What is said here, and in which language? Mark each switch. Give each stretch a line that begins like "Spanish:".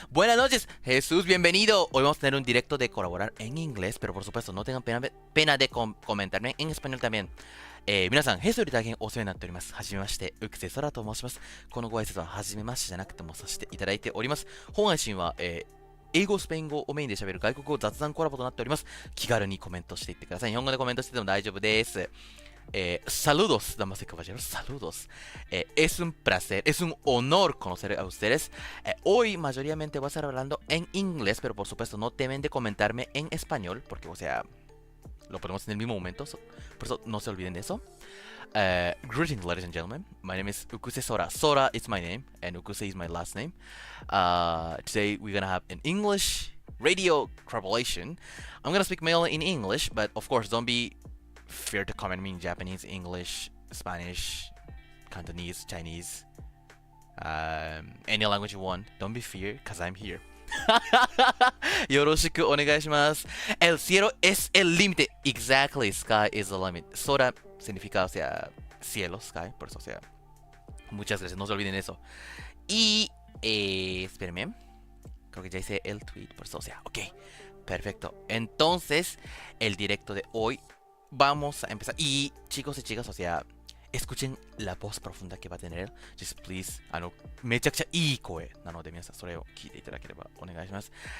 Spanish: Buenas noches, Jesús, bienvenido. Hoy vamos a tener un directo de colaborar en inglés, pero por supuesto no tengan pena de comentarme en español también.
Japanese: 皆さん、平素より大変お世話になっております。はじめまして、UkuseSollaと申します。このご挨拶ははじめましてじゃなくてもさせていただいております。本配信は、英語、スペイン語をメインで喋る外国語雑談コラボとなっております。気軽にコメントしていってください。日本語でコメントしてても大丈夫です。
Spanish: saludos, damas y caballeros, saludos. Es un placer, es un honor conocer a ustedes. Hoy mayoritariamente voy a estar hablando en inglés, pero por supuesto no temen de comentarme en español, porque o sea, lo ponemos en el mismo momento, por eso no se olviden de eso.
English: Greetings, ladies and gentlemen. My name is UkuseSolla. Sora is my name, and Ukuse is my last name. Today we're gonna have an English radio correlation. I'm gonna speak mainly in English, but of course, don't be fear to comment me in Japanese, English, Spanish, Cantonese, Chinese, any language you want. Don't be fear, cause I'm here.
Japanese: よろしくお願いします。
Spanish: El cielo es el límite.
English: Exactly, sky is the limit.
Spanish: Sora significa, o sea, cielo, sky, por eso, o sea. Muchas gracias, no se olviden eso. Y, espérenme. Creo que ya hice el tweet, por eso, o sea, ok. Perfecto. Entonces, el directo de hoy vamos a empezar. Y chicos y chicas, o sea, escuchen la voz profunda que va a tener.
English: Just please,
Japanese: めちゃくちゃいい声なので皆さんそれを聞いていただければお願いします。